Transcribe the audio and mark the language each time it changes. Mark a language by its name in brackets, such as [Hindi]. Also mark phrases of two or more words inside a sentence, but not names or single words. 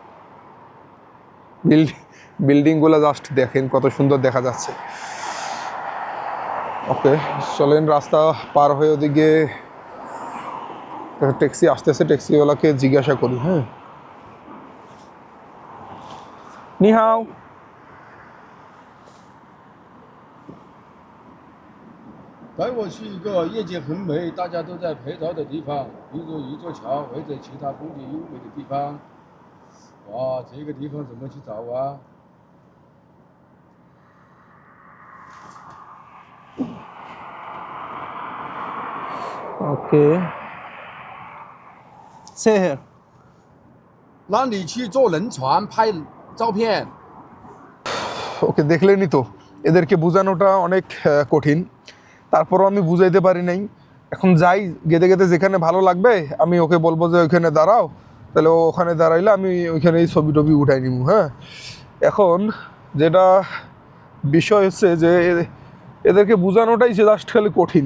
[Bangla] বিল্ডিংগুলো জাস্ট দেখেন কত সুন্দর দেখা যাচ্ছে। ওকে, চলেন রাস্তা পার হয়ে ওদিকে ট্যাক্সি আসতেছে, ট্যাক্সিওয়ালাকে জিজ্ঞাসা করি। হ্যাঁ, [Chinese] 你好. 带我去一个夜景很美、大家都在拍照的地方，比如一座桥或者其他风景优美的地方。哇，这个地方怎么去找啊？ [Bangla] ওকে, [English] stay here. [Chinese] 让你去坐轮船拍照片。 [Bangla] ওকে, দেখলেনই তো, এদেরকে বোঝানোটা অনেক কঠিন, তারপরও আমি বুঝাইতে পারি নাই। এখন যাই, গেতে গেতে যেখানে ভালো লাগবে আমি ওকে বলবো যে ওইখানে দাঁড়াও, তাহলে ও ওখানে দাঁড়াইলে আমি ওইখানেই ছবি টবি উঠাই নিব। হ্যাঁ, এখন যেটা বিষয় হচ্ছে যে এদেরকে বোঝানোটাই যে জাস্ট খালি কঠিন।